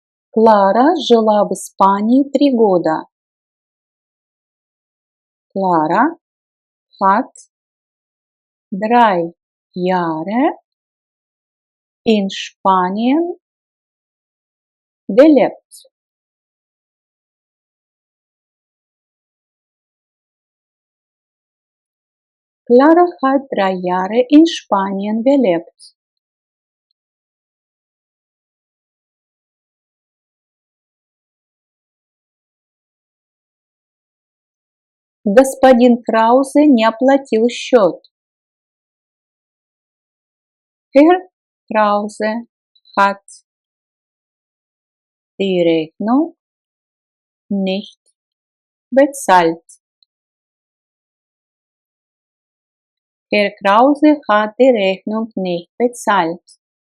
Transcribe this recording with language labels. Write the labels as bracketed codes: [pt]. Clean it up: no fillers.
[ru] Клара жила в Испании 3 года. [de] Clara hat 3 Jahre in Spanien gelebt. Clara hat 3 Jahre in Spanien gelebt. [ru] Господин Краузе не оплатил счет. [de] Herr Krause hat die Rechnung nicht bezahlt. Herr Krause hat die Rechnung nicht bezahlt.